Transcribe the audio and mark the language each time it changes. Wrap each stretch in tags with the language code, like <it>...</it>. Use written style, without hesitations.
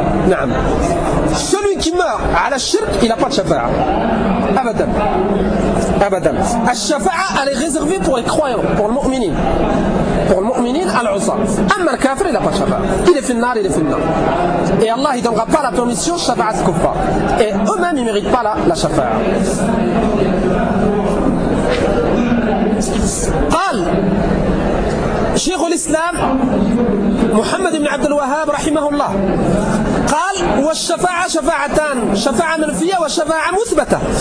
<ar>نعم</ar> <fr>celui qui meurt</fr> <ar>على الشرك إلى</ar> <fr>pas de</fr> <ar>شفاعة أبدا أبدا. الشفاعة</ar> <fr>elle est réservée pour les</fr> <ar>croyants pour les مؤمنين pour les مؤمنين على العصاة أما الكافر إلى</ar> <fr>pas de</fr> <ar>شفاعة إلى في النار إلى في النار.</ar> <fr>Et Allah ne donnera pas la permission de shafa'a ce kuffar. Et eux-mêmes, ils ne méritent pas la shafa'a.</fr> <ar>قال شيخ الإسلام محمد بن عبد الوهاب رحمه الله قال والشفاعة شفاعتان شفاعة منفية وشفاعة مثبتة.</ar>